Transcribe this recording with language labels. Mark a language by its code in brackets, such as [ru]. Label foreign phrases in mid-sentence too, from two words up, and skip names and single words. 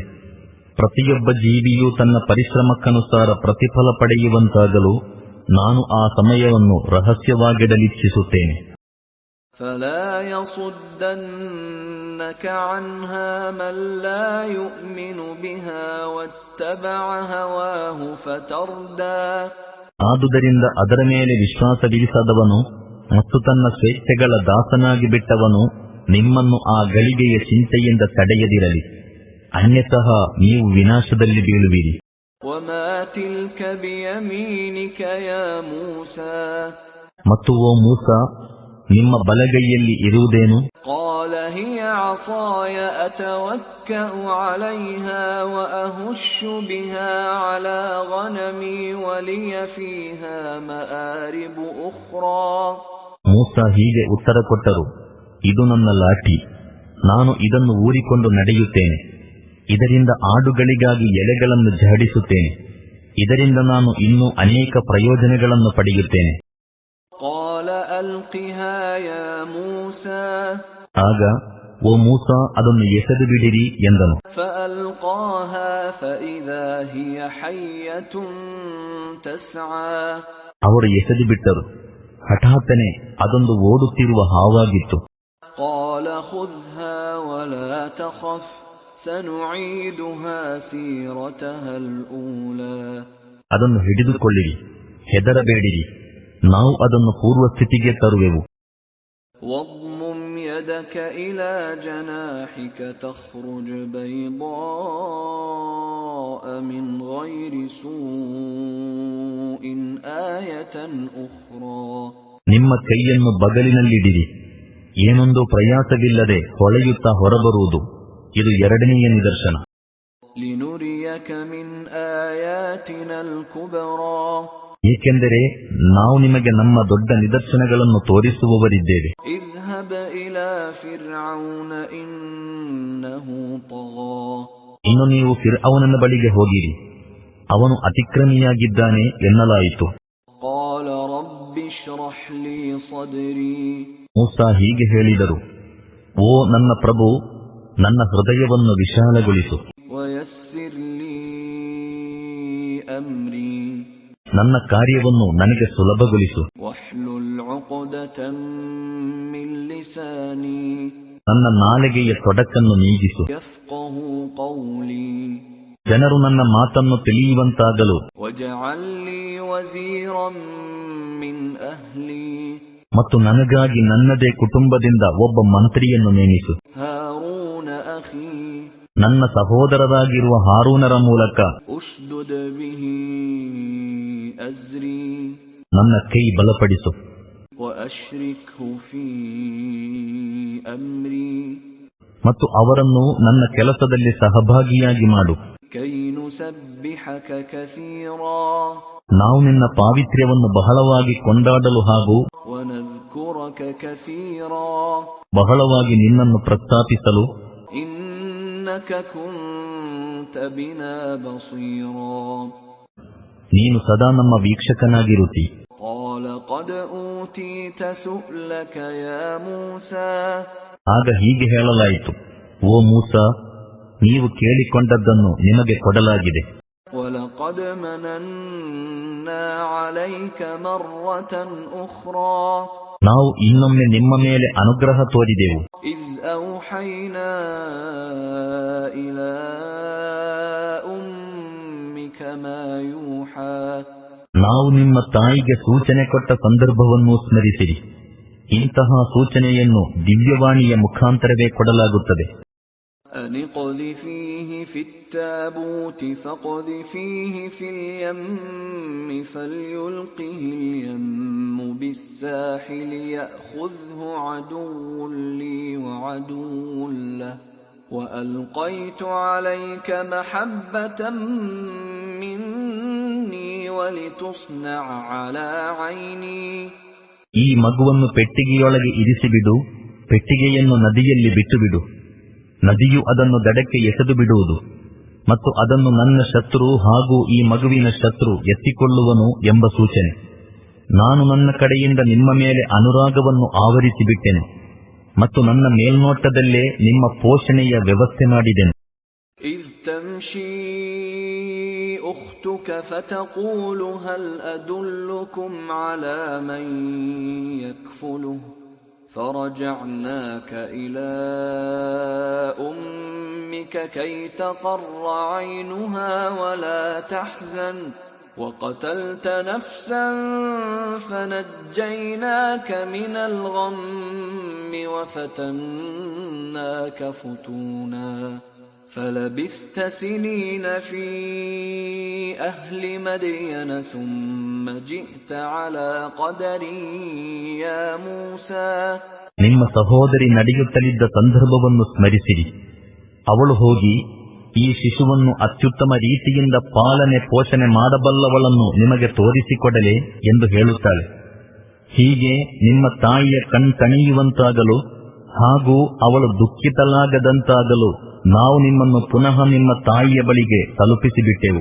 [kn] ಪ್ರತಿಯೊಬ್ಬ ಜೀವಿಯೂ ತನ್ನ ಪರಿಶ್ರಮಕ್ಕನುಸಾರ ಪ್ರತಿಫಲ ಪಡೆಯುವಂತಾಗಲು ನಾನು ಆ ಸಮಯವನ್ನು ರಹಸ್ಯವಾಗಿಡಲಿಚ್ಛಿಸುತ್ತೇನೆ. [ar] فلا يصدنك عنها من لا يؤمن بها واتبع هواه فتردى [kn] ಆದುದರಿಂದ ಅದರ ಮೇಲೆ ವಿಶ್ವಾಸವಿರಿಸದವನು ಮತ್ತು ತನ್ನ ಸ್ವೇಚ್ಛೆಗಳ ದಾಸನಾಗಿ ಬಿಟ್ಟವನು ನಿಮ್ಮನ್ನು ಆ ಗಳಿಗೆಯ ಚಿಂತೆಯಿಂದ ತಡೆಯದಿರಲಿ, ಅನ್ಯತಃ ನೀವು ವಿನಾಶದಲ್ಲಿ ಬೀಳುವಿರಿ. [ar] وما تلك بيمينك يا موسى [kn] ಮತ್ತು ಓ ಮೂಸ, ನಿಮ್ಮ ಬಲಗೈಯಲ್ಲಿ ಇರುವುದೇನು? [ar] قال هي عصاي أتوكأ عليها وأهش بها على غنمي ولي فيها مآرب أخرى. [kn] ಮೂಸಾ ಹೀಗೆ ಉತ್ತರ ಕೊಟ್ಟರು, ಇದು ನನ್ನ ಲಾಠಿ, ನಾನು ಇದನ್ನು ಊರಿಕೊಂಡು ನಡೆಯುತ್ತೇನೆ, ಇದರಿಂದ ಆಡುಗಳಿಗಾಗಿ ಎಲೆಗಳನ್ನು ಝಾಡಿಸುತ್ತೇನೆ, ಇದರಿಂದ ನಾನು ಇನ್ನೂ ಅನೇಕ ಪ್ರಯೋಜನಗಳನ್ನು ಪಡೆಯುತ್ತೇನೆ. [ar] قال ألقها يا موسى. [kn] ಆಗ, ಓ ಮೂಸಾ, ಅದನ್ನು ಎಸೆದು ಬಿಡಿರಿ ಎಂದನು. [ar] فألقاها فإذا هي حية تسعى. [kn] ಅವರು ಎಸೆದು ಬಿಟ್ಟರು. ಹಠಾತ್ತನೆ ಅದೊಂದು ಓಡುತ್ತಿರುವ ಹಾವಾಗಿತ್ತು. [ar] قال خذها ولا تخف سنعيدها سيرتها الأولى. [kn] ಅದನ್ನು ಹಿಡಿದುಕೊಳ್ಳಿರಿ, ಹೆದರಬೇಡಿರಿ, ನಾವು ಅದನ್ನು ಪೂರ್ವ ಸ್ಥಿತಿಗೆ ತರುವೆವು. [ar] واضمم يدك إلى جناحك تخرج بيضاء من غير سوء آية أخرى. [kn] ನಿಮ್ಮ ಕೈಯನ್ನು ಬಗಲಿನಲ್ಲಿಡಿರಿ, ಏನೊಂದು ಪ್ರಯಾಸವಿಲ್ಲದೆ ಹೊಳೆಯುತ್ತಾ ಹೊರಬರುವುದು, ಇದು ಎರಡನೆಯ ನಿದರ್ಶನ. [ar] لنريك من آياتنا الكبرى. [kn] ಏಕೆಂದರೆ ನಾವು ನಿಮಗೆ ನಮ್ಮ ದೊಡ್ಡ ನಿದರ್ಶನಗಳನ್ನು ತೋರಿಸುವವರಿದ್ದೇವೆ. [ar] اذهب إلى فرعون إنه طغى. [kn] ಇನ್ನು ನೀವು ಫಿರ್ಔನನ ಬಳಿಗೆ ಹೋಗಿರಿ, ಅವನು ಅತಿಕ್ರಮಿಯಾಗಿದ್ದಾನೆ ಎನ್ನಲಾಯಿತು. [ar] قال رب اشرح لي صدري. [kn] ಮೂಸಾ ಹೀಗೆ ಹೇಳಿದರು, ಓ ನನ್ನ ಪ್ರಭು, ನನ್ನ ಹೃದಯವನ್ನು ವಿಶಾಲಗೊಳಿಸು, [ar] ويسر لي أمري. [kn] ನನ್ನ ಕಾರ್ಯವನ್ನು ನನಗೆ ಸುಲಭಗೊಳಿಸು, [ar] واحلل عقدة من لساني. [kn] ನನ್ನ ನಾಲಿಗೆಯ ತೊಡಕನ್ನು ನೀಗಿಸು, [ar] يفقه قولي. [kn] ಜನರು ನನ್ನ ಮಾತನ್ನು ತಿಳಿಯುವಂತಾಗಲು. [ar] واجعل لي وزيرا من أهلي. [kn] ಮತ್ತು ನನಗಾಗಿ ನನ್ನದೇ ಕುಟುಂಬದಿಂದ ಒಬ್ಬ ಮಂತ್ರಿಯನ್ನು ನೇಮಿಸು. [ar] هارون أخي. [kn] ನನ್ನ ಸಹೋದರರಾಗಿರುವ ಹಾರೂನರ ಮೂಲಕ [ar] أشدد به أزري. [kn] ನನ್ನ ಕೈ ಬಲಪಡಿಸು. [ar] وأشركه في أمري. [kn] ಮತ್ತು ಅವರನ್ನು ನನ್ನ ಕೆಲಸದಲ್ಲಿ ಸಹಭಾಗಿಯಾಗಿ ಮಾಡು. [ar] كي نسبحك كثيرا. [kn] ನಾವು ನಿನ್ನ ಪಾವಿತ್ರ್ಯವನ್ನು ಬಹಳವಾಗಿ ಕೊಂಡಾಡಲು ಹಾಗೂ [ar] ونذكرك كثيرا. [kn] ಬಹಳವಾಗಿ ನಿನ್ನನ್ನು ಪ್ರಸ್ತಾಪಿಸಲು. [ar] إنك كنت بنا بصيرا. [kn] ನೀನು ಸದಾ ನಮ್ಮ ವೀಕ್ಷಕನಾಗಿರುತ್ತಿ. [ar] قال قد أوتيت سؤلك يا موسى. [kn] ಆಗ ಹೀಗೆ ಹೇಳಲಾಯಿತು, ಓ ಮೂಸಾ, ನೀವು ಕೇಳಿಕೊಂಡದ್ದನ್ನು ನಿಮಗೆ ಕೊಡಲಾಗಿದೆ. [ar] ولقد مننا عليك مرة أخرى. [kn] ನಾವು ಇನ್ನೊಮ್ಮೆ ನಿಮ್ಮ ಮೇಲೆ ಅನುಗ್ರಹ ತೋರಿದೆವು. [ar] إذ أوحينا إلى أمك ما يوحى. [kn] ನಾವು ನಿಮ್ಮ ತಾಯಿಗೆ ಸೂಚನೆ ಕೊಟ್ಟ ಸಂದರ್ಭವನ್ನು ಸ್ಮರಿಸಿರಿ. ಇಂತಹ ಸೂಚನೆಯನ್ನು ದಿವ್ಯವಾಣಿಯ ಮುಖಾಂತರವೇ ಕೊಡಲಾಗುತ್ತದೆ. [ar] أن اقذفيه في التابوت فاقذفيه في اليم فليلقه اليم بالساحل يأخذه عدو لي وعدو له وألقيت عليك محبة مني ولتصنع على عيني. [kn] ಈ ಮಗುವನ್ನು ಪೆಟ್ಟಿಗೆಯೊಳಗೆ ಇರಿಸಿಬಿಡು, ಪೆಟ್ಟಿಗೆಯನ್ನು ನದಿಯಲ್ಲಿ ಬಿಟ್ಟುಬಿಡು, ನದಿಯು ಅದನ್ನು ದಡಕ್ಕೆ ಎಸೆದು ಬಿಡುವುದು, ಮತ್ತು ಅದನ್ನು ನನ್ನ ಶತ್ರು ಹಾಗೂ ಈ ಮಗುವಿನ ಶತ್ರು ಎತ್ತಿಕೊಳ್ಳುವನು ಎಂಬ ಸೂಚನೆ. ನಾನು ನನ್ನ ಕಡೆಯಿಂದ ನಿಮ್ಮ ಮೇಲೆ ಅನುರಾಗವನ್ನು ಆವರಿಸಿಬಿಟ್ಟೆನು ಮತ್ತು ನನ್ನ ಮೇಲ್ನೋಟದಲ್ಲೇ ನಿಮ್ಮ ಪೋಷಣೆಯ ವ್ಯವಸ್ಥೆ ಮಾಡಿದೆನು. [ar] إذ تمشي أختك فتقول هل أدلكم على من يكفله فرجعناك إلى أمك كي تقر عينها ولا تحزن وقتلت نفسا فنجيناك من الغم وفتناك فتونا فلبثت سنين في أهل مدين ثم جئت على قدر يا موسى. [kn] ನಿಮ್ಮ ಸಹೋದರಿ ನಡೆಯುತ್ತಲಿದ್ದ ಸಂದರ್ಭವನ್ನು ಸ್ಮರಿಸಿರಿ. ಅವಳು ಹೋಗಿ ಈ ಶಿಶುವನ್ನು ಅತ್ಯುತ್ತಮ ರೀತಿಯಿಂದ ಪಾಲನೆ ಪೋಷಣೆ ಮಾಡಬಲ್ಲವಳನ್ನು ನಿಮಗೆ ತೋರಿಸಿಕೊಡಲೆ ಎಂದು ಹೇಳುತ್ತಾಳೆ. ಹೀಗೆ ನಿಮ್ಮ ತಾಯಿಯ ಕಣ್ತಣಿಯುವಂತಾಗಲು ಹಾಗೂ ಅವಳು ದುಃಖಿತಲಾಗದಂತಾಗಲು ನಾವು ನಿಮ್ಮನ್ನು ಪುನಃ ನಿಮ್ಮ ತಾಯಿಯ ಬಳಿಗೆ ತಲುಪಿಸಿಬಿಟ್ಟೆವು.